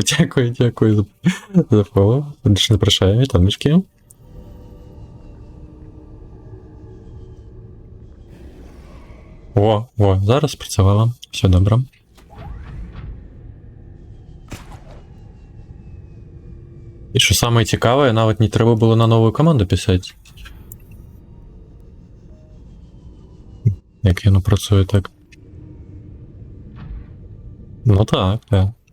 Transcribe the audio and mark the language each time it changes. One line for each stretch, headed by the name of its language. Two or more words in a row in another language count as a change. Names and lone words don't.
Belarusian: Дзякую за фоллоу. Запрашаю, вітаночкі. О, зараз спрацавала.
Ukrainian: Все добра. І що саме цікаве, навіть не треба було на нову команду писати. Як воно працює так. Ну так, так.